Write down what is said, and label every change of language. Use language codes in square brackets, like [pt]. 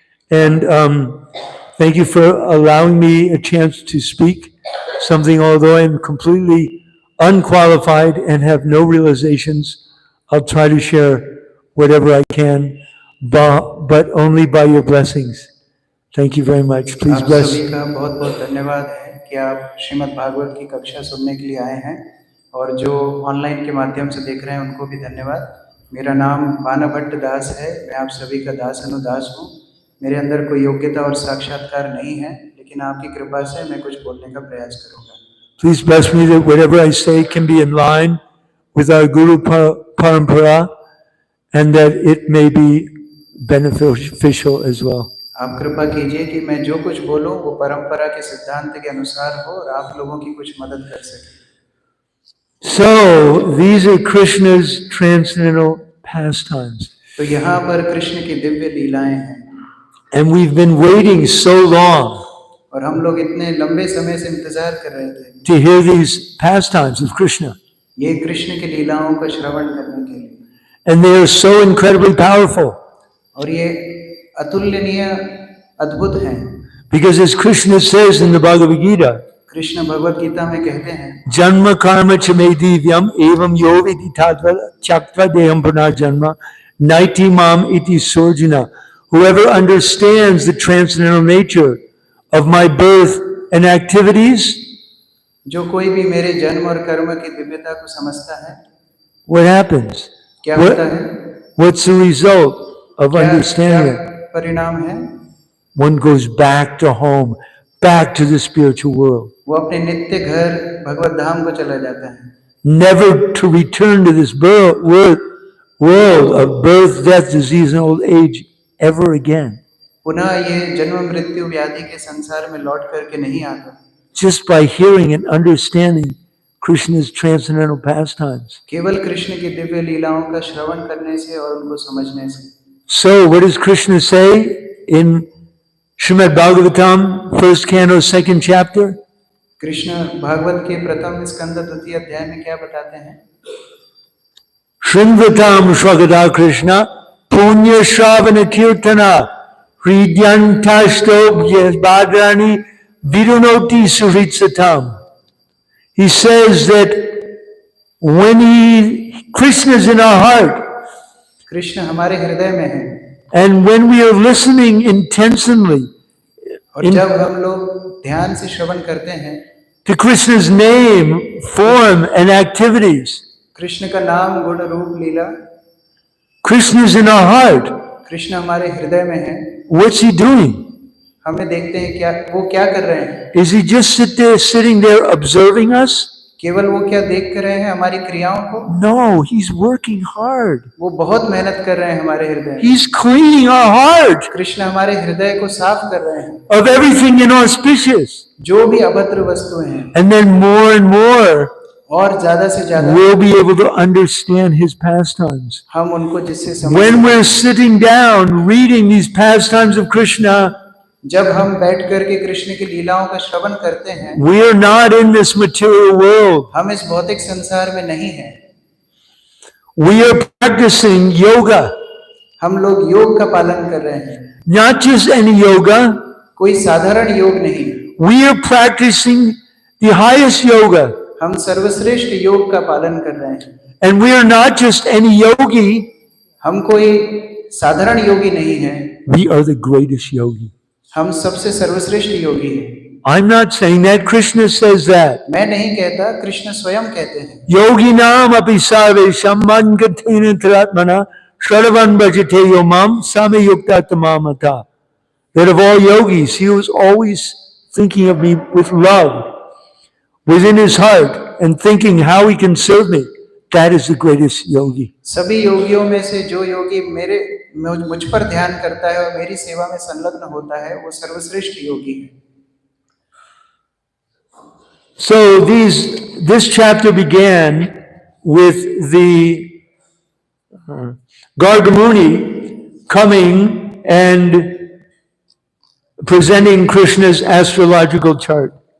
[en] And thank you for allowing me a chance to speak something, although I'm completely unqualified and have no realizations. I'll try to share whatever I can, but only by your blessings. Thank you very much. Please [hi] आप [en] bless. [hi] सभी का बहुत बहुत धन्यवाद है कि आप श्रीमद् भागवत की कक्षा सुनने के लिए आए हैं, और जो ऑनलाइन के माध्यम से देख रहे हैं उनको भी धन्यवाद। मेरा नाम बानभट्ट दास है, मैं आप सभी का दास अनुदास हूँ। मेरे अंदर कोई योग्यता और साक्षात्कार नहीं है, लेकिन आपकी कृपा से मैं कुछ बोलने का प्रयास करूंगा। [en] Please bless me that whatever I say can be in line with our Guru Parampara and that it may be beneficial as well. [hi] आप कृपा कीजिए कि मैं जो कुछ बोलूं वो परंपरा के सिद्धांत के अनुसार हो और आप लोगों की कुछ मदद कर सके। [en] So, these are Krishna's transcendental pastimes. [hi] तो यहाँ पर कृष्ण की दिव्य लीलाएं हैं, [en] And we've been waiting so long [hi] और हम लोग इतने लंबे समय से इंतजार कर रहे थे [en] to hear these pastimes of Krishna. [hi] ये कृष्ण की लीलाओं का श्रवण करने के लिए, [en] And they are so incredibly powerful. [hi] और ये अतुलनीय अद्भुत हैं। [en] Because as Krishna says in the Bhagavad Gita, [hi] Krishna Bhagavad Gita में कहते हैं, [sa] Janma karma chame divyam evam yoviti tattva chaktva deham punarjanma naiti mam iti surjuna. [en] Whoever understands the transcendental nature of my birth and activities, [hi] जो कोई भी मेरे जन्म और कर्म की दिव्यता को समझता है, [en] what happens? [hi] क्या होता है? [en] What's the result of [hi] क्या [en] understanding it? [hi] परिणाम है? [en] One goes back to home, back to the spiritual world, [hi] वो अपने नित्य घर भगवत धाम को चला जाता है, [en] never to return to this world of birth, death, disease, and old age ever again. [hi] पुनः ये जन्म मृत्यु व्याधि के संसार में लौट करके नहीं आता, [en] Just by hearing and understanding Krishna's transcendental pastimes. [hi] केवल कृष्ण की दिव्य लीलाओं का श्रवण करने से और उनको समझने से। [en] So, what does Krishna say in Srimad Bhagavatam, first canto, second chapter? [hi] Krishna Bhagavat के प्रथम स्कंद द्वितीय अध्याय में क्या बताते हैं? [sa] Shrinvatam Swagata Krishna Punya Shravana Kirtana Hridyantashto Bhadrani Vidunoti Suritsatam. [en] He says that when Krishna is in our heart, [hi] Krishna हमारे हृदय में है, [en] and when we are listening intensely [hi] और जब हम लोग ध्यान से श्रवण करते हैं [en] to Krishna's name, form, and activities, [hi] Krishna का नाम गुण रूप लीला, [en] Krishna is in our heart. [hi] Krishna हमारे हृदय में है। [en] What's he doing? [hi] हमें देखते हैं क्या वो क्या कर रहे हैं? [en] Is he just sitting there observing us? [hi] केवल वो क्या देख कर रहे हैं हमारी क्रियाओं को? [en] No, he's working hard. [hi] वो बहुत मेहनत कर रहे हैं हमारे हृदय में। [en] He's cleaning our heart [hi] Krishna हमारे हृदय को साफ कर रहे हैं [en] of everything inauspicious. [hi] जो भी अभद्र वस्तुएं हैं, [en] And then more and more, [hi] और ज्यादा से ज्यादा [en] we'll be able to understand his pastimes. [hi] हम उनको जिससे समझ [en] When we're sitting down reading these pastimes of Krishna, [hi] जब हम बैठ करके कृष्ण की लीलाओं का श्रवण करते हैं, [en] we are not in this material world. [hi] हम इस भौतिक संसार में नहीं हैं। [en] We are practicing yoga. [hi] हम लोग योग का पालन कर रहे हैं, [en] Not just any yoga. [hi] कोई साधारण योग नहीं। [en] We are practicing the highest yoga. [hi] हम सर्वश्रेष्ठ योग का पालन कर रहे हैं। [en] And we are not just any yogi. [hi] हम कोई साधारण योगी नहीं है, [en] We are the greatest yogi. [hi] हम सबसे सर्वश्रेष्ठ योगी हैं। [en] I'm not saying that. Krishna says that. [hi] मैं नहीं कहता, कृष्ण स्वयं कहते हैं। [sa] Yoginam api sarvesham mangatina taratmana shravan bhajate yomam samayukta tamamata. [en] That of all yogis, he was always thinking of me with love within his heart and thinking how he can serve me. That is the greatest yogi. [hi] सभी योगियों में से जो योगी मुझ पर ध्यान करता है और मेरी सेवा में संलग्न होता है, वो सर्वश्रेष्ठ योगी है। [en] So this chapter began with the Gargamuni coming and presenting Krishna's astrological chart.